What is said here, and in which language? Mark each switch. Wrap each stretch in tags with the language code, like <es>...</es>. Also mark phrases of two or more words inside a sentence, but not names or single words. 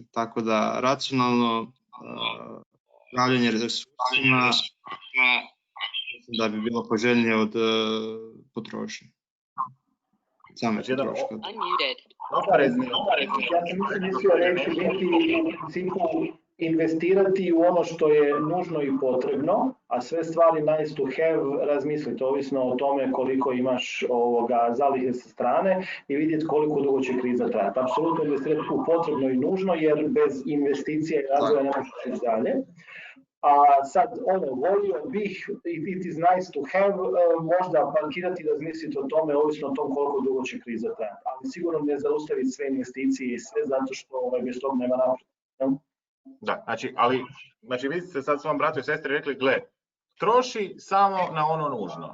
<hr>Tako da racionalno upravljanje resursima mislim da bi bilo poželjnije od potrošnje. Same Znači, jedan potroška. oprezni. Ja sam mislio reći biti u principu investirati u ono što je nužno i potrebno, a sve stvari</hr> <en>nice to have</en> <hr>razmisliti, ovisno o tome koliko imaš zalihe sa strane i vidjeti koliko dugo će kriza trajati. Apsolutno investirati u potrebno i nužno, jer bez investicije i razvoja ne možeš ići dalje. A sad, volio bih,</hr> <en>it is nice to have,</en> <hr>možda parkirati i razmisliti o tome, ovisno o tom koliko dugo će kriza trajati. Ali sigurno ne zaustaviti sve investicije i sve, zato što bez toga nema naprijed. Da, znači vi ste sad svom bratu i sestri rekli, gle, troši samo na ono nužno.</hr>